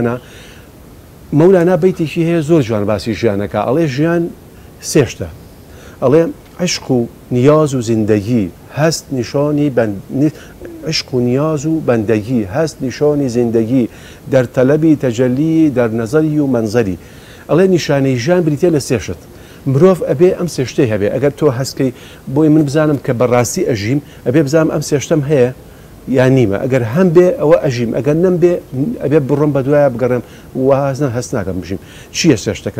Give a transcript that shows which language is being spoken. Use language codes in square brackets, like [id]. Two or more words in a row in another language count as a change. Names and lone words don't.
[ckb] مەولانا بەیتێکی هەیە زۆر جوان باسی ژیانەکە ئەڵێ ژیان سێشتە ئەڵێ [fa] عشق و نیاز و زیندگی هەست نیشانی عشق و نیاز و بەندگی هەست نیشانی زیندگی در طلبی تەجەلی در نەزەری و منزەری [ckb] ئەڵێ نیشانەی ژیان بریتە لە سێشت مرۆڤ ئەبێ ئەم سێشتەی هەبێ ئەگەر تۆ هەستکەی بۆی من بزانم کە بەڕاستی ئەژیم ئەبێ بزانم ئەم سێشتم هەیە یان نیمە ئەگەر هەم بێ ئەوە ئەژیم ئەگەر نەم بێ ئەبێ بڕۆم بە دوایە بگەڕێم وازنە هەست ناکەم بژیم چییە سێشتەکە